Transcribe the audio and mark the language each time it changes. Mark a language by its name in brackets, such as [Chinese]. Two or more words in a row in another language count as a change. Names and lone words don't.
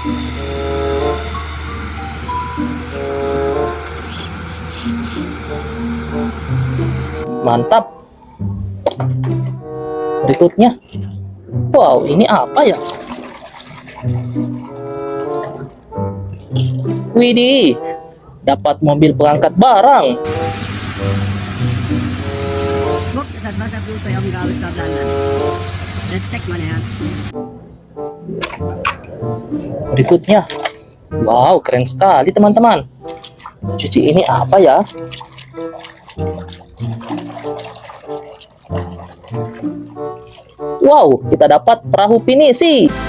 [Indonesian] Mantap. Berikutnya. Wow, ini apa ya? Widih, dapat mobil pengangkat barang. [German] Ups, das Wasserflugzeug auf dem Gabelstapler landen. Respekt, mein Herr. [Indonesian] Berikutnya. Wow, keren sekali, teman-teman. Cuci ini apa ya? Wow, kita dapat perahu pinisi.